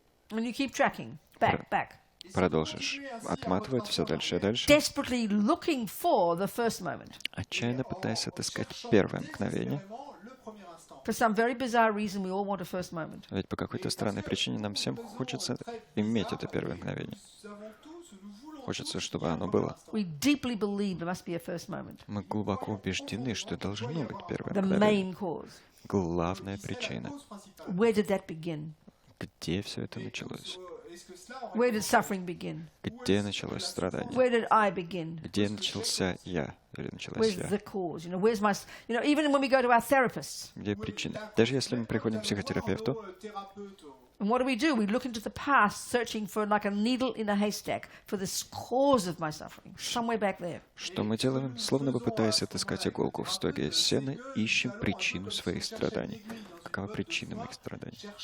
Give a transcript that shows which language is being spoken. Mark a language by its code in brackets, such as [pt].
[en] And you keep tracking, back. [ru] Продолжишь отматывать все дальше и дальше, [en] Desperately looking for the first moment. [ru] отчаянно пытаясь отыскать первое мгновение. [en] For some very bizarre reason, we all want a first moment. [ru] Ведь по какой-то странной причине нам всем хочется иметь это первое мгновение. Хочется, чтобы оно было. [en] We deeply believe there must be a first moment. [ru] Мы глубоко убеждены, что должно быть первое [en] The [ru] мгновение. [en] main cause. [ru] Главная причина. [en] Where did that begin? [ru] Где все это началось? [en] Where did suffering begin? [ru] Где началось страдание? [en] Where did I begin? [ru] Где начался я? Или началась [en] Where's the [ru] я? [en] cause? Where's my, even when we go to our therapists, [ru] Где причина? Даже если мы приходим к психотерапевту, [en] and what do? We look into the past, searching for like a needle in a haystack for the cause of my suffering, somewhere back there. [ru] что мы делаем? Словно бы пытаясь отыскать иголку в стоге сена, ищем причину своих страданий. Какова причина моих страданий?